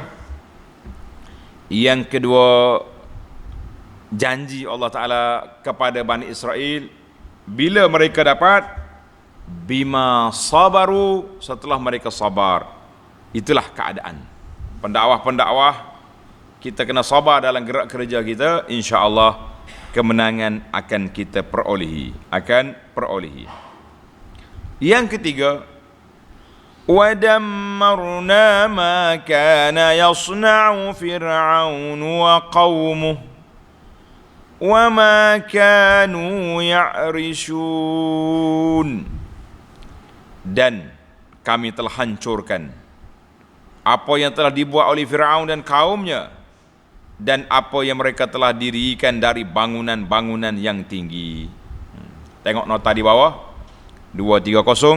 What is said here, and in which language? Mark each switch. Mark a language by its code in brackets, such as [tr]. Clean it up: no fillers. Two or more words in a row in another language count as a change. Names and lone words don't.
[ms] Yang kedua, janji Allah Ta'ala kepada Bani Israel bila mereka dapat [ar] بما صبروا, [ms] setelah mereka sabar. Itulah keadaan pendakwah, kita kena sabar dalam gerak kerja kita, [ar] إن شاء الله [ms] kemenangan akan kita perolehi, Yang ketiga, [ar] ودمرنا ما كان يصنع فرعون وقومه وما كانوا يعرشون, [ms] dan kami telah hancurkan apa yang telah dibuat oleh Fir'aun dan kaumnya, dan apa yang mereka telah dirikan dari bangunan-bangunan yang tinggi. Tengok nota di bawah 230.